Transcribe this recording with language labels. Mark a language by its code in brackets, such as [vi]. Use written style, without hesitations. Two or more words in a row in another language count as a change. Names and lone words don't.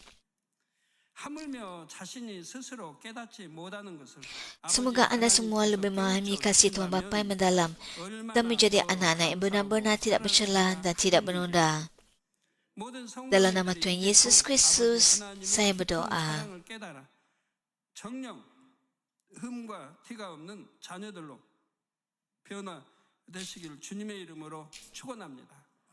[ms] Semoga anda semua lebih memahami kasih Tuhan Bapa yang mendalam dan menjadi anak-anak yang benar-benar tidak bercelah dan tidak bernoda. Dalam nama Tuhan Yesus Kristus, saya berdoa. [ko] 정령 흠과 티가 없는 자녀들로 변화되시기를 주님의 이름으로 축원합니다.